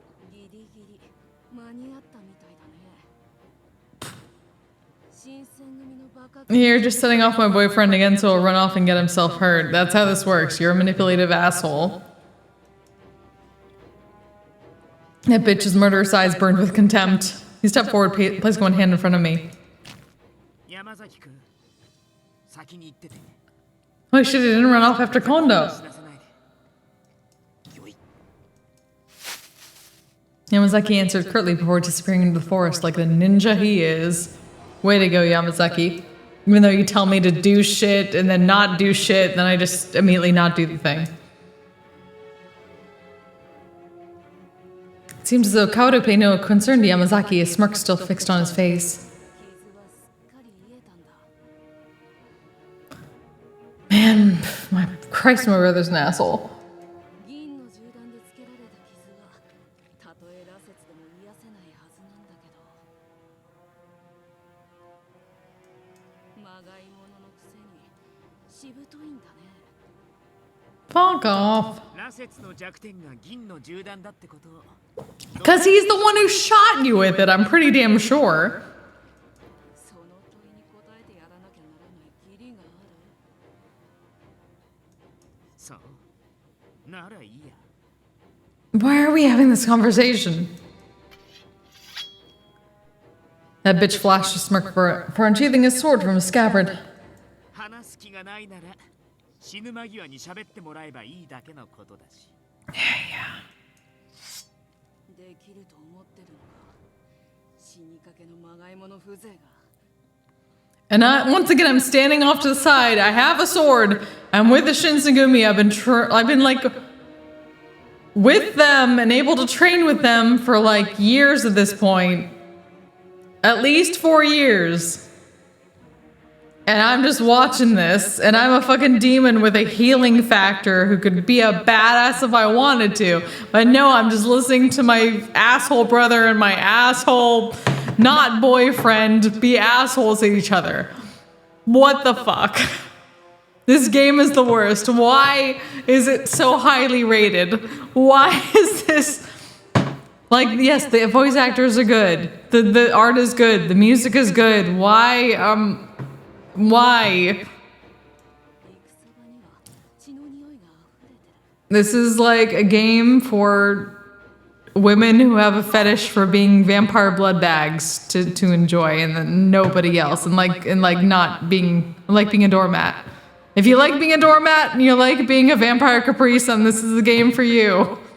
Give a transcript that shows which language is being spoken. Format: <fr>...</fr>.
<ja>ギリギリ間に合ったみたいだね。新選組のバカ</ja> <en>You're just setting off my boyfriend again so he'll run off and get himself hurt. That's how this works. You're a manipulative asshole. That bitch's murderous eyes burned with contempt. He stepped forward, placing one hand in front of me.</en> <ja>山崎君先に行ってて</ja> <en>Oh shit, he didn't run off after Kondo.</en> <ja>死なせないでよい</ja> <en>Yamazaki answered curtly before disappearing into the forest like the ninja he is. Way to go, Yamazaki. Even though you tell me to do shit and then not do shit, then I just immediately not do the thing. It seems as though Kaoru paid no concern to Yamazaki, a smirk still fixed on his face.</en> <ja>傷はすっかり癒えたんだ。</ja> <en>Man, my Christ, my brother's an asshole.</en> <ja>銀の銃弾でつけられた傷はたとえ羅刹でも癒せないはずなんだけどまがいもののくせにしぶといんだね。</ja> <en>Fuck off.</en> <ja>羅刹の弱点が銀の銃弾だってこと</ja> <en>Because he's the one who shot you with it, I'm pretty damn sure.</en> <ja>その問いに答えてやらなきゃならない義理がある。そうならいいや</ja> <en>Why are we having this conversation? That bitch flashed a smirk for unsheathing his sword from his scabbard.</en> <ja>話す気がないなら死ぬ間際に喋ってもらえばいいだけのことだしできると思ってるのか。死にかけのまがいもの風情が。</ja> <en>And once again, I'm standing off to the side. I have a sword. I'm with the Shinsengumi. I've been like with them and able to train with them for like years at this point. At least 4 years. And I'm just watching this, and I'm a fucking demon with a healing factor who could be a badass if I wanted to. But no, I'm just listening to my asshole brother and my asshole not boyfriend be assholes at each other. What the fuck? This game is the worst. Why is it so highly rated? Why is this... Like, yes, the voice actors are good. The art is good. The music is good. Why?</en> <ja>戦</ja> <en>Why?</en> <ja>場には血の匂いが溢れてる。</ja> <en>This is like a game for women who have a fetish for being vampire blood bags to enjoy, and then nobody else, and not being being a doormat. If you like being a doormat and you like being a vampire caprice, then this is the game for you.</en>